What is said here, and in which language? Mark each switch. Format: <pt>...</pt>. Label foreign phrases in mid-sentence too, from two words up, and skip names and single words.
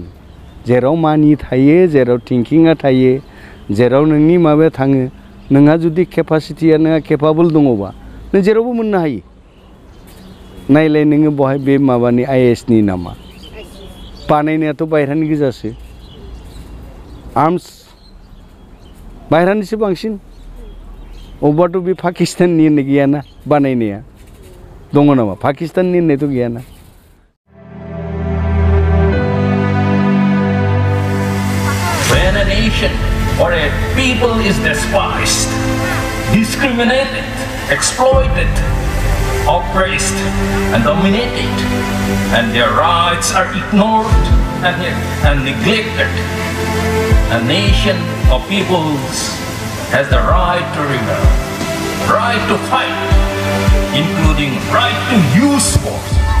<brx>जेराव मानि थायो, जेराव थिंकिंआ थायो, जेराव नोंनि माबाया थाङो, नोंहा जुदि केपासिटिया नोंहा केपाबल दङबा नों जेरावबो मोननो हायो नायलाय नोङो बहाय बे माबानि IAS नि नामा बानायनायाथ' बायह्रानि गोजासो आर्मस बायह्रानिसो बांसिन अबाथ' बे पाकिस्ताननि होननाय गैयाना बानायनाया दङ नामा पाकिस्ताननि होननायथ' गैयाना</brx> <en>When a nation or a people is despised, discriminated, exploited, oppressed and dominated, and their rights are ignored and neglected, a nation of peoples has the right to rebel, right to fight, including right to use force.</en>